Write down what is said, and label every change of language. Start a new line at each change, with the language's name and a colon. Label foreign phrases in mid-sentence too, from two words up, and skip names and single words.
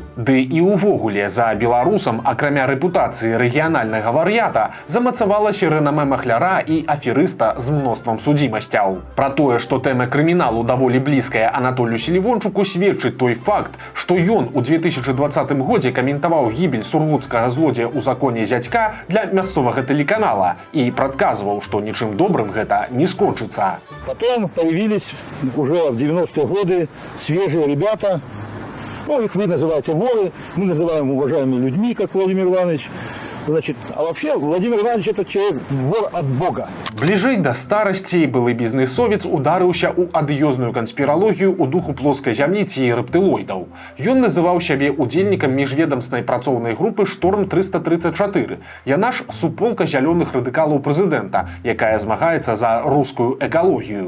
Belarusian: Ды і ўвогуле за беларусам, акрамя рэпутацыі рэгіянальнага вар'ята, замацавалася рэнамэ махляра і аферыста з мноствам судзімасцяў. Пра тое, што тэма крыміналу даволі блізкая Анатолію Селівончыку, сведчыць той факт, што ён у 2020 годзе каментаваў гібель сургутскага злодзея ў законе зядзька для мясцовага тэлеканала і прадказваў, што нічым добрым гэта не скончыцца.
Russian: Потом появились уже в 90-е годы свежие ребята. Ну, их вы называете воры, мы называем уважаемыми людьми, как Владимир Иванович. Значит, а вообще Владимир Иванович это человек вор от Бога.
Belarusian: Бліжэй да старасці былы бізнэсовец ударыўся ў адыёзную канспіралогію ў духу плоскай зямлі ці рэптылоідаў. Ён называў сябе удзельнікам міжведамснай працоўнай групы «Шторм-334». Яна ж суполка зялёных радыкалаў прэзідэнта, якая змагаецца за рускую экалогію.